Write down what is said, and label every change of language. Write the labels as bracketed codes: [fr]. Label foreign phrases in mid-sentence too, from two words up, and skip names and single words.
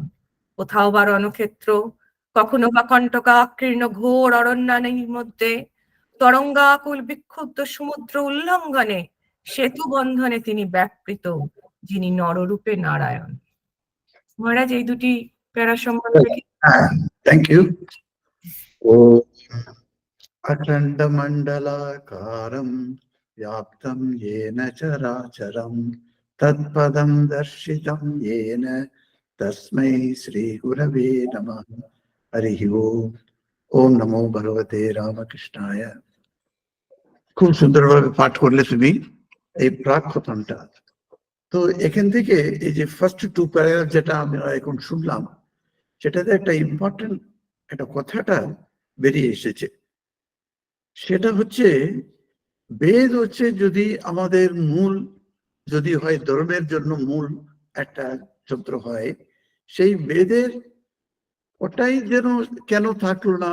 [bn] কোথাও বা রণক্ষেত্র, কখনো বা কণ্টকাকীর্ণ ঘোর অরণ্যানীর মধ্যে, তরঙ্গাকুল বিক্ষুব্ধ সমুদ্র উল্লঙ্ঘনে সেতু বন্ধনে তিনি ব্যাপৃত, যিনি নররূপে নারায়ণ। মহারাজ এই দুটি প্যারা সম্বন্ধে [en] thank you. [sa] ও অখণ্ড মণ্ডলাকারম ব্যাপ্তম येन চরাচরম তৎপদম দর্শিতম येन তস্मै শ্রী গুরবে নমঃ। হরি ওম। ওম নমো ভগবতে রামকৃষ্ণায়। [bn] খুব সুন্দরভাবে পাঠ করলে তুমি এই প্রাক কথনটা। তো এখান থেকে এই যে [en] first two paragraph [bn] যেটা আমরা এখন শুনলাম, সেটাতে একটা ইম্পর্টেন্ট একটা কথাটা বেরিয়ে এসেছে। সেটা হচ্ছে বেদ হচ্ছে যদি আমাদের মূল যদি হয় ধর্মের জন্য মূল একটা যন্ত্র হয়, সেই বেদের ওটাই যেন কেন থাকলো না?